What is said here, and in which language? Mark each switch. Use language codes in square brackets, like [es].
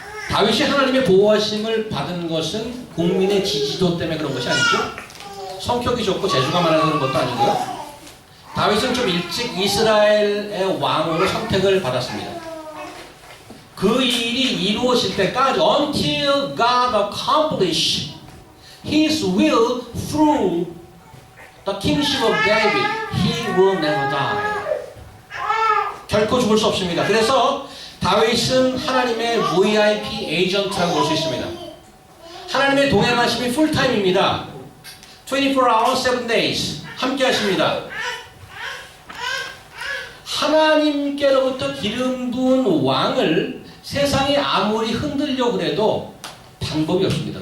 [ko] 다윗이 하나님의 보호하심을 받은 것은 국민의 지지도 때문에 그런 것이 아니죠. 성격이 좋고 재주가 많아서 그런 것도 아니고요. 다윗은 좀 일찍 이스라엘의 왕으로 선택을 받았습니다. 그 일이 이루어질 때까지 [en] until God accomplish His will through the kingship of David, He will never die. [ko] 결코 죽을 수 없습니다. 그래서 다윗은 하나님의 VIP 에이전트라고 볼 수 있습니다. 하나님의 동행하심이 풀타임입니다. [en] 24 hours, 7 days [ko] 함께 하십니다. 하나님께로부터 기름 부은 왕을 세상이 아무리 흔들려고 해도 방법이 없습니다.